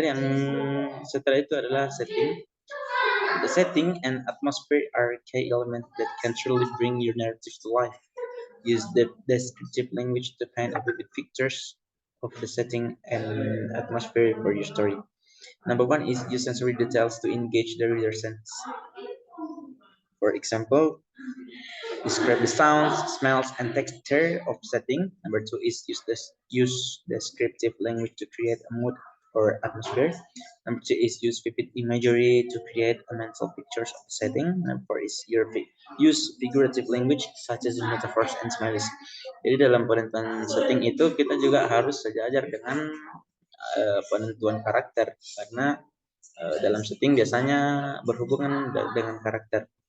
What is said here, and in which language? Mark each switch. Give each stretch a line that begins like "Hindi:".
Indonesian: Yang setelah itu adalah setting.
English: The setting and atmosphere are key elements that can truly bring your narrative to life. Use the descriptive language to paint a vivid pictures of the setting and atmosphere for your story. Number one is use sensory details to engage the reader's sense. For example, describe the sounds, smells, and texture of setting. Number two is use descriptive language to create a mood or atmosphere. Number three is use vivid imagery to create a mental pictures of the setting. Number four is use figurative language such as metaphors and smiles.
Indonesian: Jadi dalam penentuan setting itu kita juga harus sejajar dengan penentuan karakter, karena dalam setting biasanya berhubungan dengan karakter.